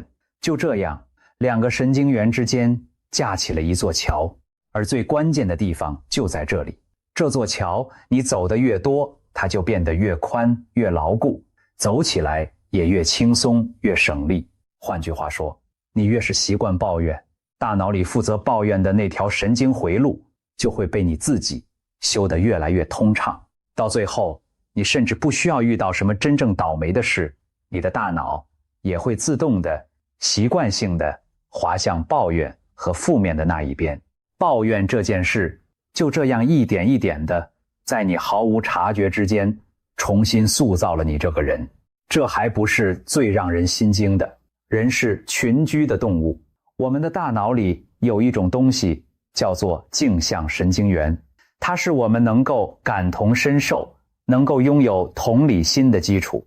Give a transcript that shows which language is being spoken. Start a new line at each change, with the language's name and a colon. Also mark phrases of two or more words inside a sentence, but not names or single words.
Chinese: 就這樣，兩個神經元之間架起了一座橋，而最關鍵的地方就在這裡。這座橋你走得越多，它就變得越寬越牢固。走起來也越輕鬆越省力。換句話說，你越是習慣抱怨，大腦裡負責抱怨的那條神經回路就會被你自己修得越來越通暢。到最後，你甚至不需要遇到什麼真正倒霉的事，你的大腦也会自动的、習慣性的滑向抱怨和負面的那一邊。抱怨這件事就這樣一點一點的在你毫無察覺之間重新塑造了你這個人。這還不是最讓人心驚的，人是群居的動物，我們的大腦裡有一種東西叫做鏡像神經元，它是我們能夠感同身受、能夠擁有同理心的基礎。